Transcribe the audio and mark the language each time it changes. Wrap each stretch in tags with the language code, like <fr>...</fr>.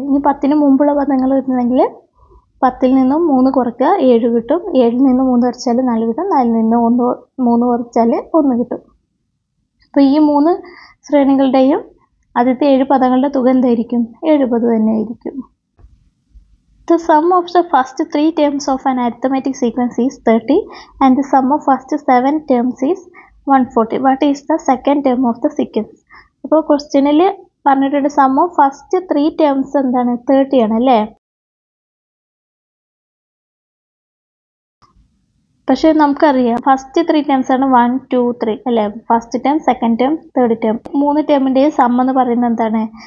<ml>ഇനി 10ന് മുമ്പുള്ള പദങ്ങൾ കിട്ടണമെങ്കിൽ 10ൽ നിന്നും 3 കുറയ്ക്കുക 7 കിട്ടും. 7ൽ നിന്ന് 3 കുറച്ചാൽ 4 കിട്ടും. 4ൽ നിന്ന് 3 കുറച്ചാൽ 1 കിട്ടും. അപ്പോൾ ഈ 3 ശ്രേണികളുടെയും ആദ്യത്തെ 7 പദങ്ങളുടെ തുക എന്തായിരിക്കും? 70 തന്നെ ആയിരിക്കും.</ml> <en>The sum of the first 3 terms of an arithmetic sequence is 30 and the sum of first 7 terms is 140. What is the second term of the sequence?</en> <ml>അപ്പോൾ ക്വസ്റ്റ്യനിൽ പറഞ്ഞിട്ടുണ്ട്</ml> <en>sum of first 3 terms</en> <ml>എന്താണ്? 30 ആണ് അല്ലേ. പക്ഷെ നമുക്കറിയാം ഫസ്റ്റ് 3 ടേംസ് ആണ് 1, 2, 3 അല്ലേ.</ml> <en>First term, second term, third term.</en> <ml>3 ടേമിൻ്റെയും some എന്ന് പറയുന്നത് എന്താണ്?</ml>